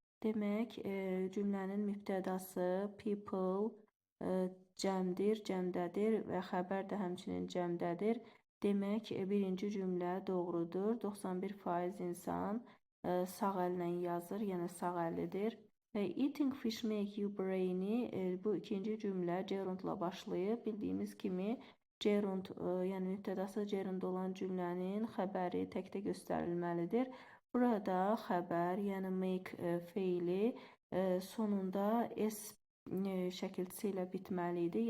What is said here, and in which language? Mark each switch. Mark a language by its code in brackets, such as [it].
[az] Demək, cümlənin mübtədası people cəmdir, cəmdədir və xəbər də həmçinin cəmdədir. Demək, birinci cümlə doğrudur. 91% insan sağ əllə yazır, yəni sağ əllidir. [en] Eating fish make you brainy. [az] Bu ikinci cümlə gerundla başlayıb. Bildiyimiz kimi gerund, yəni mübtədası gerund olan cümlənin xəbəri təkdə göstərilməlidir. Burada xəbər, yəni make feili sonunda s şəkilçisi ilə bitməli idi.